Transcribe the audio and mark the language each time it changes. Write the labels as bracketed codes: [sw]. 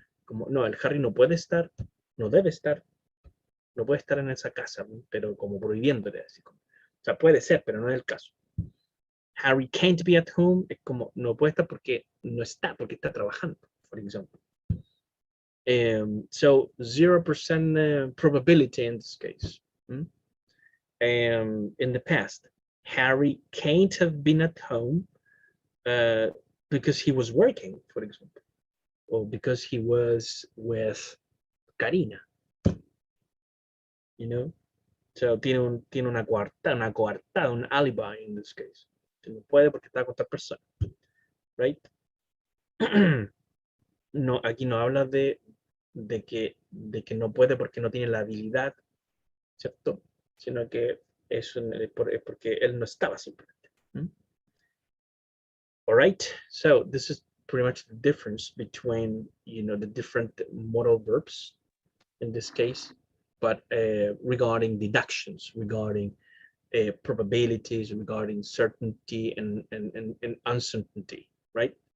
[es] Como, no, el Harry no puede estar, no debe estar, no puede estar en esa casa, pero como prohibiéndole. Así como, o sea, puede ser, pero no es el caso. [en] Harry can't be at home [es] es como, no puede estar porque no está, porque está trabajando, por ejemplo. [en] So 0% probability in this case. In the past, Harry can't have been at home because he was working, for example, or because he was with Karina. You know, so [es] tiene una coartada, un [en] alibi in this case. [es] No puede porque está con otra persona, [en] right? [es] No, aquí no habla de que no puede porque no tiene la habilidad, ¿cierto? Sino que es porque él no estaba simplemente. [en] All right, so this is pretty much the difference between, you know, the different modal verbs in this case, but regarding deductions, regarding probabilities, regarding certainty and uncertainty, right?